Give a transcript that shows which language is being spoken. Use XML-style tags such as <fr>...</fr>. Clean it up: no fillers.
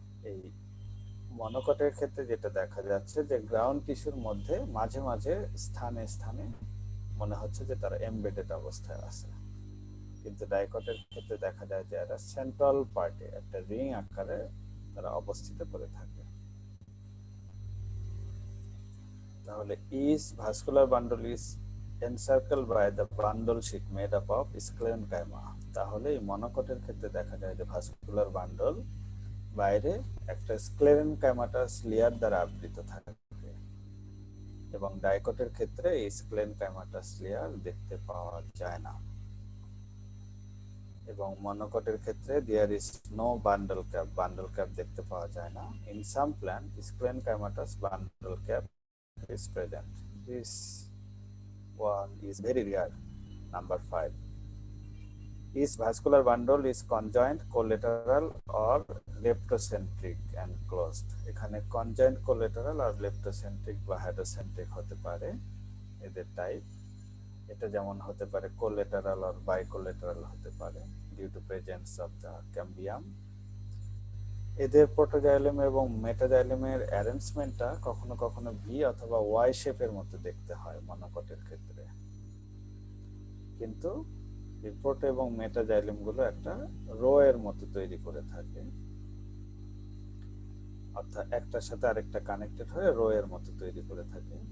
<bn>এই মনোকটের ক্ষেত্রে যেটা দেখা যাচ্ছে যে গ্রাউন্ড টিস্যুর মধ্যে মাঝে মাঝে স্থানে স্থানে মনে হচ্ছে যে তারা এমবেডেড অবস্থায় আছে, কিন্তু ডাইকটের ক্ষেত্রে দেখা যায় যে এরা সেন্ট্রাল পার্টে একটা রিং আকারে তারা অবস্থিত করে থাকে।</bn> <en>তাহলে is vascular bundle is encircled by the bundle sheet made up of sclerenchyma।</en> <bn>তাহলে এই মনোকটের ক্ষেত্রে দেখা যায় যে ভাস্কুলার বান্ডল বাইরে একটা স্ক্লেরেনকাইমাটাস লেয়ার দ্বারা আবৃত থাকে, এবং ডাইকটের ক্ষেত্রে এই স্ক্লেরেনকাইমাটাস লেয়ার দেখতে পাওয়া যায় না। এবং মনোকটের ক্ষেত্রে there is no bundle cap দেখতে পাওয়া যায় না।</bn> <en>In some plant sclerenchymatous bundle cap is present. This one is very rare. Number 5. Each vascular bundle is conjoined, collateral or leptocentric and closed.</en> <bn>এখানে conjoined, collateral আর leptocentric বা hedocentric হতে পারে এদের type. এটা যেমন হতে পারে collateral or bicollateral হতে পারে</bn> <en>due to presence of the cambium।</en> <bn>এদের প্রোটোজাইলেম এবং মেটাজাইলেমের অ্যারেঞ্জমেন্টটা কখনো কখনো ভি অথবা ওয়াই শেপের মতো দেখতে হয় মনোকটের ক্ষেত্রে, কিন্তু এই প্রোটো এবং মেটাজাইলেমগুলো একটা রো এর মতো তৈরি করে থাকে, অর্থাৎ একটার সাথে আরেকটা কানেক্টেড হয়ে রো এর মতো তৈরি করে থাকে।</bn>